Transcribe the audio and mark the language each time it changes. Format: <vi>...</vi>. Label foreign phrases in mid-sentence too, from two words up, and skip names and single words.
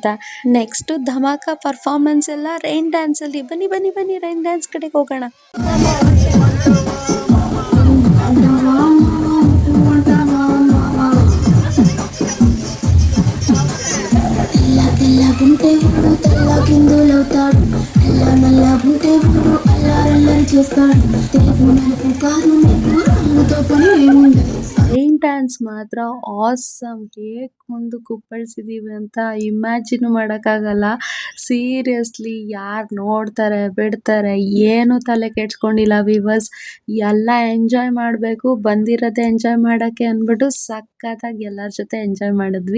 <kn>ನೆಕ್ಸ್ಟು ಧಮಾಕ ಪರ್ಫಾರ್ಮೆನ್ಸ್ ಎಲ್ಲ</kn> <en>rain danceಅಲ್ಲಿ.</en> <kn>ಬನ್ನಿ ಬನ್ನಿ ಬನ್ನಿ</kn> <en>rain dance</en> <kn>ಕಡೆಗೆ ಹೋಗೋಣ.</kn> <te>గుంటే వాడు తెల్ల కిందులవుతాడు, తెల్ల నల్ల గుంటే వాడు అల్లారల్లరి చేస్తాడు. తెలుగు నలుపు కాదు నీకు రంగుతో పని ఏముండదు.</te> <en>rain dance</en> <kn>ಮಾತ್ರ ಆಸಮ್. ಹೇಗೆ ಮುಂದೆ ಕುಪ್ಪಳಿಸಿದ್ದೀವಿ ಅಂತ ಇಮ್ಯಾಜಿನ್ ಮಾಡೋಕ್ಕಾಗಲ್ಲ. ಸೀರಿಯಸ್ಲಿ ಯಾರು ನೋಡ್ತಾರೆ ಬಿಡ್ತಾರೆ ಏನು ತಲೆ ಕೆಡ್ಸ್ಕೊಂಡಿಲ್ಲ ವೀವರ್ಸ್. ಎಲ್ಲ ಎಂಜಾಯ್ ಮಾಡಬೇಕು, ಬಂದಿರೋದೇ ಎಂಜಾಯ್ ಮಾಡೋಕ್ಕೆ ಅಂದ್ಬಿಟ್ಟು ಸಖತ್ತಾಗಿ ಎಲ್ಲರ ಜೊತೆ ಎಂಜಾಯ್ ಮಾಡಿದ್ವಿ.</kn>